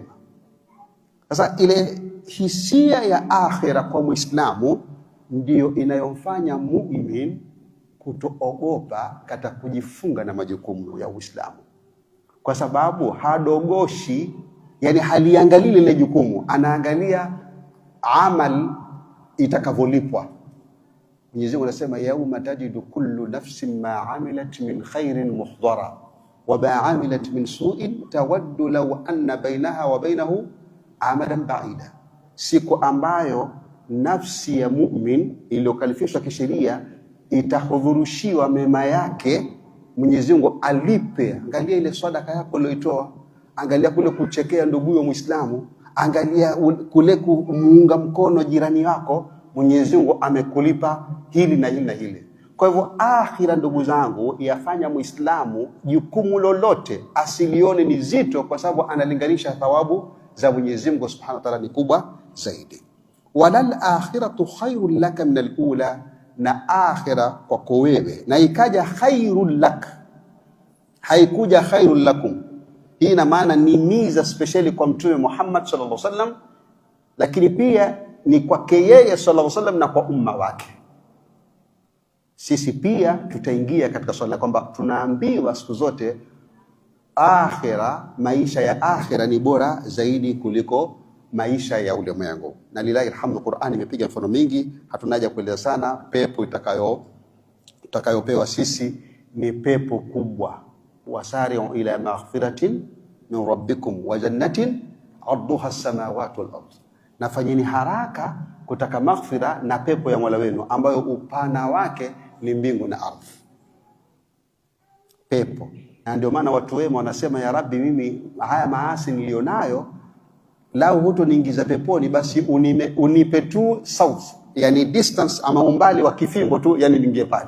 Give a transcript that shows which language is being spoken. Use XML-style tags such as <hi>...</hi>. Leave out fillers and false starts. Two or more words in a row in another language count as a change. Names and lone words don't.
<sw>Sasa ile hisia ya akhira kwa Muislamu ndiyo inayomfanya mu'min kutoogopa katika kujifunga na majukumu ya Uislamu, kwa sababu hadogoshi, yani haliangalii lile jukumu, anaangalia amal itakavolipwa.</sw> <ar>Mwenyezi Mungu anasema يوم تجد كل نفس ما عملت من خير محضرا وما عملت من سوء تود لو أن بينها وبينه أمدا بعيدا.</ar> <sw>Siku ambayo nafsi ya mu'min iliyokalifishwa kisheria itahudhurushiwa mema yake, Mwenyezi Mungu alipe. Angalia ile sadaka yako uliyoitoa, angalia kule kuchekea ndugu Muislamu, angalia kule kumuunga mkono jirani wako, Mwenyezi Mungu amekulipa hili na hili na hili. Kwa hivyo akhira, ndugu zangu, yafanya Muislamu jukumu lolote asilione ni zito, kwa sababu analinganisha thawabu za Mwenyezi Mungu</sw> <ar>سبحانه وتعالى</ar> <sw>ni kubwa zaidi.</sw> <ar>وللآخرة خير لك من الأولى,</ar> <sw>na akhira kwako wewe, na ikaja</sw> <ar>خير لك,</ar> <sw>haikuja</sw> <ar>خير لكم.</ar> <sw>Hii ina maana ni miza speciali kwa Mtume Muhammad</sw> <ar>صلى الله عليه وسلم,</ar> <sw>lakini pia ni kwake yeye</sw> <ar>صلى الله عليه وسلم</ar> <sw>na kwa umma wake. Sisi pia tutaingia katika swala kwamba tunaambiwa siku zote akhira, maisha ya akhira ni bora zaidi kuliko maisha ya ulimwengu. Na</sw> <ar>لله الحمد,</ar> <sw>Qur'ani imepiga mfano mingi, hatunaja kueleza sana. Pepo itakayopewa sisi ni pepo kubwa,</sw> <ar>وسارعوا إلى مغفرة من ربكم وجنة عرضها السماوات والأرض,</ar> <sw>nafanyeni haraka kutaka maghfira na pepo ya Mola wenu ambayo upana wake ni mbingu na ardhi. Pepo. Na ndio maana watu wema wanasema,</sw> <ar>يا رب,</ar> <sw>mimi haya maasi nilionayo, lao hutoniingiza peponi, basi unipe tu south, yani distance ama umbali wa kifimbo tu, yani ningie pale.</sw>